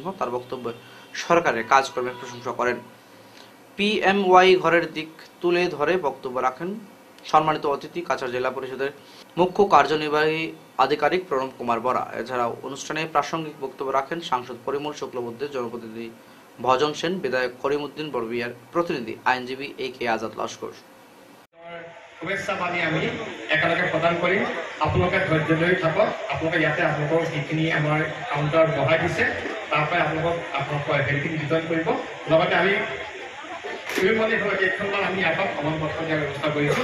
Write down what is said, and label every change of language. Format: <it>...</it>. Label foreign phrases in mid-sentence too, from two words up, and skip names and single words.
<bn>তার বক্তব্যে সরকারের কাজকর্মের প্রশংসা করেন। পিএমওয়াই ঘরের দিক তুলে ধরে বক্তব্য রাখেন সম্মানিত অতিথি কাছাড় জেলা পরিষদের মুখ্য কার্যনির্বাহী আধিকারিক প্রণব কুমার বরা। এছাড়াও অনুষ্ঠানে প্রাসঙ্গিক বক্তব্য রাখেন সাংসদ পরিমল শুক্লবৈদ্যের জনপ্রতিনিধি ভজন সেন, বিধায়ক করিমউদ্দিন বড়বিয়ার প্রতিনিধি আইনজীবী A.K. আজাদ লস্কর।</bn> <as>শুভেচ্ছা বাণী আমি একেলগে প্ৰদান কৰিম। আপোনালোকে ধৈৰ্য ধৰি থাকক। আপোনালোকে ইয়াতে আপোনালোকৰ যিখিনি আমাৰ কাউণ্টাৰ বহাই দিছে, তাৰ পৰাই আপোনালোকৰ হেৰিখিনি বিতৰণ কৰিব। লগতে আমি মানে কেইখনমান আমি ইয়াত প্ৰমাণপত্ৰ দিয়াৰ ব্যৱস্থা কৰিছোঁ।</as>